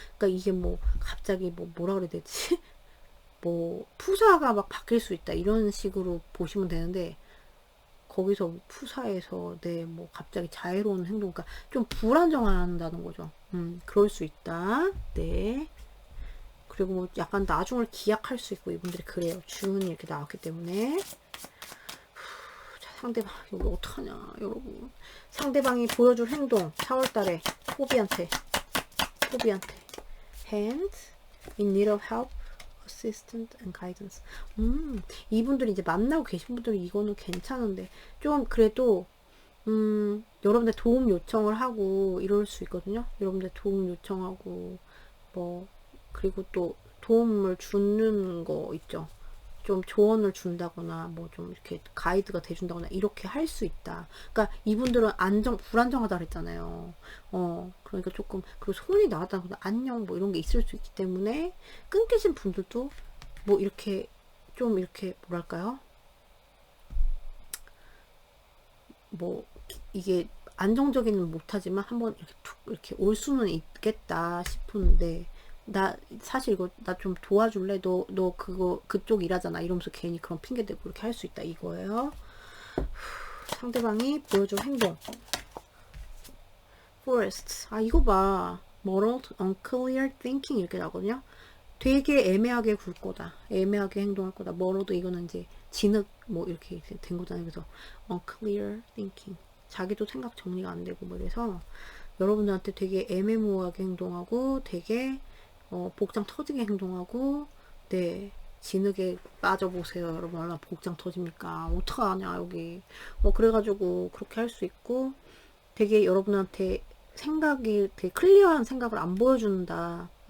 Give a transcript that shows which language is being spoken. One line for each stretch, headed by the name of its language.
Korean: 그러니까 이게 뭐 갑자기 뭐 뭐라 그래야 되지? 뭐 푸사가 막 바뀔 수 있다 이런 식으로 보시면 되는데 거기서 푸사에서 뭐 갑자기 자애로운 행동, 그러니까 좀 불안정한다는 거죠. 그럴 수 있다. 네. 그리고 뭐 약간 나중을 기약할 수 있고 이분들이 그래요. 주운이 이렇게 나왔기 때문에. 자, 상대방 이거 어떡하냐 여러분. 상대방이 보여줄 행동 4월달에 포비한테 hand in need of help, assistance and guidance. 이분들이 이제 만나고 계신 분들이 이거는 괜찮은데 좀 그래도 여러분들 도움 요청을 하고 이럴 수 있거든요. 여러분들 도움 요청하고 뭐 그리고 또 도움을 주는 거 있죠. 좀 조언을 준다거나 뭐 좀 이렇게 가이드가 돼준다거나 이렇게 할 수 있다. 그러니까 이분들은 불안정하다 그랬잖아요. 그러니까 조금 그리고 손이 나왔다거나 안녕 뭐 이런 게 있을 수 있기 때문에 끊기신 분들도 뭐 이렇게 좀 이렇게 뭐랄까요? 뭐 이게 안정적이는 못하지만 한번 이렇게 툭 이렇게 올 수는 있겠다 싶은데 나 사실 이거 나 좀 도와줄래? 너 그거 그쪽 일하잖아 이러면서 괜히 그런 핑계 대고 이렇게 할 수 있다 이거예요. 상대방이 보여줄 행동. Forest. 이거 봐.
English: Muddled, unclear thinking 이렇게 나거든요.
Korean: 되게 애매하게 굴 거다. 애매하게 행동할 거다. Muddled 이거는 이제 진흙 뭐 이렇게 된 거잖아요.
English: 그래서 unclear thinking.
Korean: 자기도 생각 정리가 안 되고 뭐 이래서 여러분들한테 되게 애매모호하게 행동하고 되게 복장 터지게 행동하고 네 진흙에 빠져보세요. 여러분 얼마나 복장 터집니까? 어떡하냐 여기. 그래가지고 그렇게 할 수 있고 되게 여러분한테 생각이 되게 클리어한 생각을 안 보여준다.